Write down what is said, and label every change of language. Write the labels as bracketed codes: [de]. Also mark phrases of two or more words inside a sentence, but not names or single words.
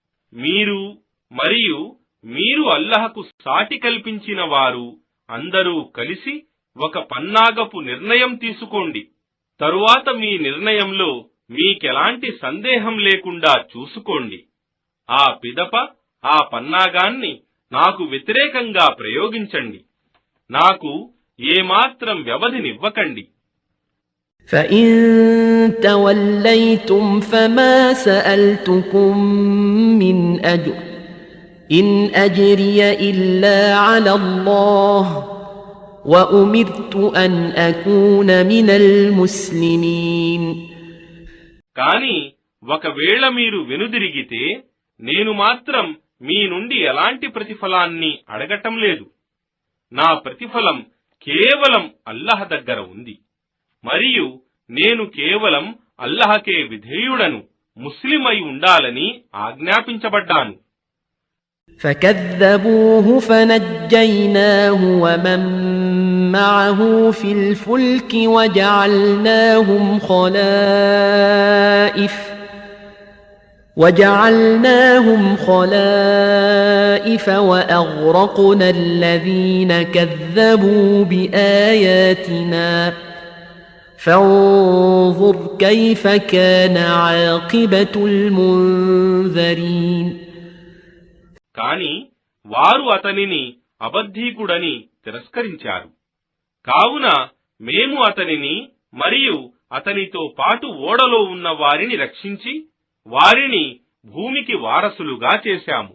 [te] మీరు అల్లాహకు సాటి కల్పించిన వారు అందరూ కలిసి ఒక పన్నాగపు నిర్ణయం తీసుకోండి. తరువాత మీ నిర్ణయంలో మీకెలాంటి సందేహం లేకుండా చూసుకోండి. ఆ పిదప ఆ పన్నాగాన్ని నాకు వ్యతిరేకంగా ప్రయోగించండి. నాకు ఏమాత్రం వ్యవధినివ్వకండి. [ar] فإن توليتم فما سألتكم من أجر إن أجري إلا على الله وأمرت أن أكون من المسلمين. [te] కాని ఒకవేళ మీరు వెనుదిరిగితే నేను మాత్రం మీ నుండి ఎలాంటి ప్రతిఫలాన్ని అడగటం లేదు. నా ప్రతిఫలం కేవలం అల్లాహ్ దగ్గర ఉంది. మరియు నేను కేవలం అల్లాహకే విధేయుడను, ముస్లిమై ఉండాలని ఆజ్ఞాపించబడ్డాను. [ar] فكذبوه فنجيناه ومن معه في الفلك وجعلناهم خلائف وأغرقنا الذين كذبوا بآياتنا فانظر كيف كان عاقبة المنذرين. [te] కాని వారు అతనిని అబద్ధీకుడని తిరస్కరించారు. కావున మేము అతనిని మరియు అతనితో పాటు ఓడలో ఉన్న వారిని రక్షించి వారిని భూమికి వారసులుగా చేశాము.